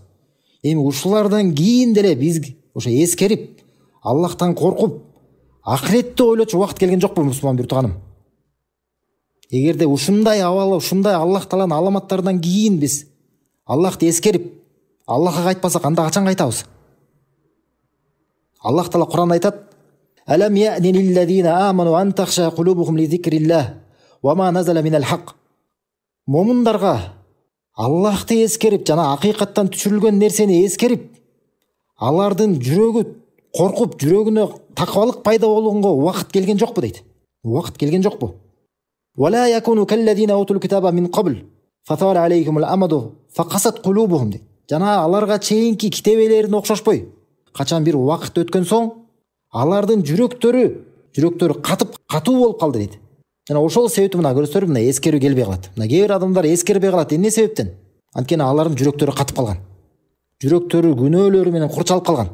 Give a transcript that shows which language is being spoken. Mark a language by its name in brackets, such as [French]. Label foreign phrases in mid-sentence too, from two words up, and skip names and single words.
[Kyrgyz] Эми ушулардан кийин деле биз ошо эскерип, Аллахтан коркуп, акыретти ойлочу убакыт келген жокпу мусулман бир тууганым? Эгерде ушундай абалы, ушундай Аллах Тааланын аламаттарынан кийин биз Аллахты эскерип, Аллахка кайтпасак, анда качан кайтабыз? [Arabic] Аллах Таала Куранда айтат: "ألم يأن للذين آمنوا أن تخشع قلوبهم لذكر الله وما نزل من الحق." [Kyrgyz] Момундарга Аллахты эскерип, жана акыйкаттан түшүрүлгөн нерсени эскерип, алардын жүрөгү коркуп, жүрөгүнө такыбалык пайда болгонго убакыт келген жокпу дейт. Убакыт келген жокпу? [Arabic] "ولا يكونوا كالذين أوتوا الكتاب من قبل فطال عليهم الأمد فقست قلوبهم." [Kyrgyz] дейт. Жана аларга чейинки китебелерин окшошпой, качан бир убакыт өткөн соң алардын жүрөктөрү катуу болуп калды дейт. Жана ошол себептен мына көрсөтөр, мына эскерүү келбей калат. Мына кээ бир адамдар эскербей калат. Эмне себептен? Анткени алардын жүрөктөрү катып калган. Жүрөктөрү күнөөлөрү менен курчалып калган.